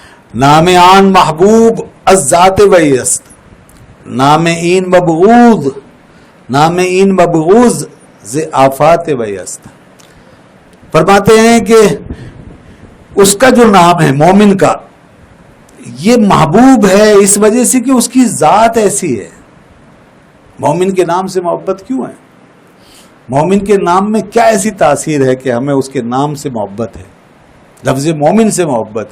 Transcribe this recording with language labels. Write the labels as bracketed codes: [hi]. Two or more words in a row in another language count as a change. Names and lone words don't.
[fa] نام آن محبوب از ذات وی است، نام این مبغوض، نام این مبغوض ز آفات وی است. [ur] فرماتے ہیں کہ اس کا جو نام ہے مومن کا، یہ محبوب ہے اس وجہ سے کہ اس کی ذات ایسی ہے. مومن کے نام سے محبت کیوں ہے؟ مومن کے نام میں کیا ایسی تاثیر ہے کہ ہمیں اس کے نام سے محبت ہے، لفظ مومن سے محبت ہے؟